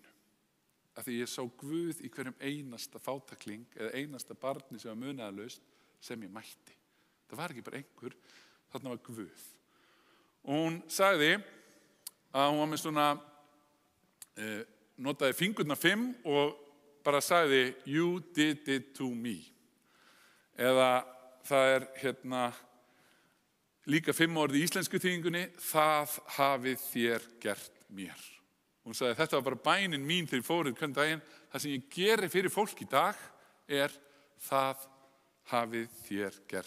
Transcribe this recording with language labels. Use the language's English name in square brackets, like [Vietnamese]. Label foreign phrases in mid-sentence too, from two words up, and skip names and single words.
[Icelandic] Að því ég sá Guð í hverjum einasta fátakling eða einasta barni sem var munaðarlaust sem ég mætti. Það var ekki bara einhver, þarna var Guð. Og hún sagði að hún var með svona, notaði fingurna 5 og bara sagði, [English] you did it to me. [Icelandic] Eða það líka 5 orð í íslensku þýðingunni, það hafið þér gert mér. Hún sagði, þetta var bara bænin mín þegar ég fór hvern daginn. Það sem ég geri fyrir fólk í dag það hafið þér gert mér.